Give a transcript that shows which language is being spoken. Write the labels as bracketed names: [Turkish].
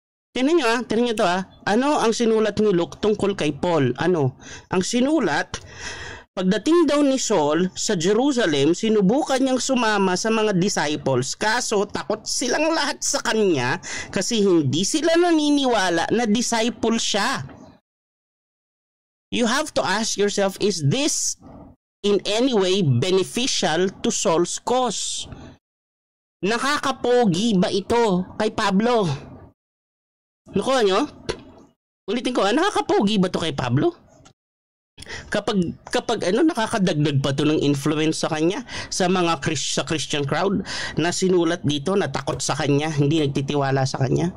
[Filipino] Tingnan nyo to Ano ang sinulat ni Luke tungkol kay Paul? Ang sinulat, pagdating daw ni Saul sa Jerusalem, sinubukan niyang sumama sa mga disciples, kaso takot silang lahat sa kanya kasi hindi sila naniniwala na disciple siya. [English] You have to ask yourself, is this in any way beneficial to Saul's cause? [Filipino] Nakakapogi ba ito kay Pablo? Nakuha nyo? Ulitin ko, nakakapogi ba ito kay Pablo? Kapag nakakadagdag pa to ng influence sa kanya sa mga sa Christian crowd na sinulat dito na takot sa kanya, hindi nagtitiwala sa kanya.